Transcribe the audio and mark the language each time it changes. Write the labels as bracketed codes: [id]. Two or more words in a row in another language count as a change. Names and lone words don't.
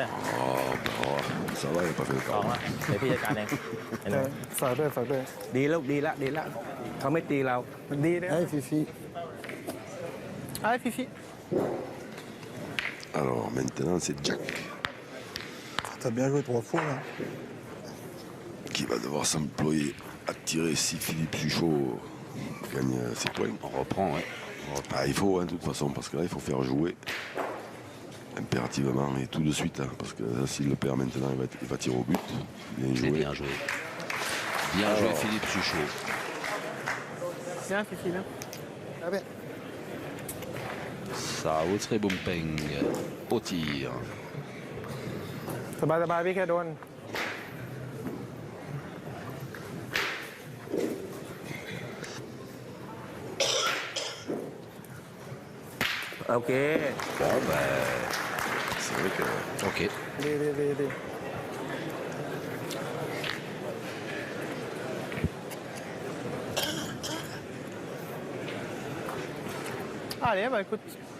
[fr] Oh, bah, ça va, il n'a pas fait le [th] สอง [fr] temps. [th] ละเดี๋ยวพี่จัดการเองเห็นไหม ฝากด้วยฝากด้วย ดีแล้วดีละดีละเขาไม่ตีเรา มันดีเลย [fr] Allez, Fifi. Allez, Fifi. Alors maintenant c'est Jack T'as bien joué 3 fois, là. qui va devoir s'employer à tirer si Philippe Suchot gagne ses points. On reprend, ouais. Ah, il faut, hein, de toute façon, parce que là, il faut faire jouer Impérativement et tout de suite, hein, parce que s'il le perd maintenant, il va tirer au but. Bien joué. Bien joué. Bien joué Philippe Suchot. Bien, Fifi, bien. Ah ben. Sao Bumpeng au tir. [th] สบายๆพี่แค่โดน [fr] Ok. Bon ben, C'est vrai que [th] โอเค [fr] ดี Allez, bah écoute.